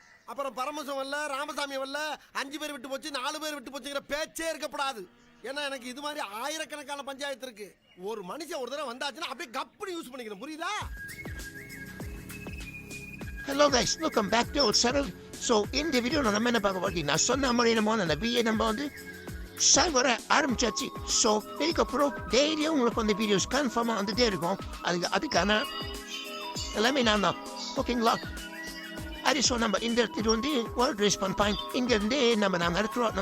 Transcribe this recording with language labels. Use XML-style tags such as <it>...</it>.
<ta>அப்புறம் பரமசம் வரல, ராமசாமி வரல, 5 பேர் விட்டு போச்சு, 4 பேர் விட்டு போச்சுங்கிற பேச்சே இருக்கப்படாது. ஏன்னா எனக்கு இது மாதிரி ஆயிரக்கணக்கான பஞ்சாயத்து இருக்கு. ஒரு மனுஷன் ஒரு தடவை வந்தாச்சுன்னா அப்படியே கப்புனு யூஸ் பண்ணிக்கணும், புரியுதா?</ta> <en>Hello guys, welcome back to Old Settled.</en> <ta>So, இந்த வீடியோ நம்ம என்ன பார்க்க போறோம்? நான் சொன்ன மாதிரி அந்த பிஏ நம்ம வந்து சர்வரை ஆரம்பிச்சாச்சு. ஸோ இதுக்கப்புறம் டெய்லியும் உங்களுக்கு வந்து வீடியோஸ் கன்ஃபார்மாக வந்துட்டே இருக்கும். அதுக்கான எல்லாமே நான் தான், ஓகேங்களா? அது ஸோ நம்ம இந்த இடத்துல வந்து வேர்ல்ட் ரெஸ்பான் பாயிண்ட் இங்கேருந்து நம்ம நடத்துகிறோம்.</ta>